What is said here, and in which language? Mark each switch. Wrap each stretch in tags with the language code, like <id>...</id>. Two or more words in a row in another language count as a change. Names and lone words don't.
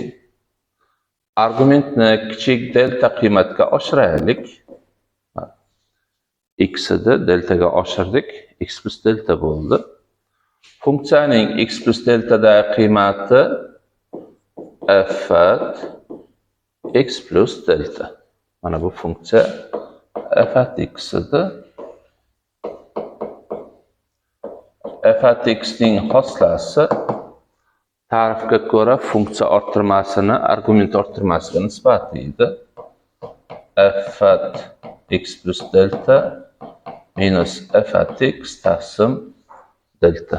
<uz>Argumentni kichik delta qiymatga oshiraylik. X ida deltaga oshirdik, x plus delta bo'ldi. Funksiyaning x plus deltadagi qiymati</uz> <en>f at x plus delta.</en> <uz>Mana bu funksiya</uz> <en>f at x</en> <uz>ida.</uz> <en>F at x</en> <uz>ning hosilasi ta'rifga ko'ra funksiya orttirmasini argument orttirmasiga nisbatlaydi.</uz> <en>F at x plus delta minus f at x</en> <uz>taqsim delta.</uz>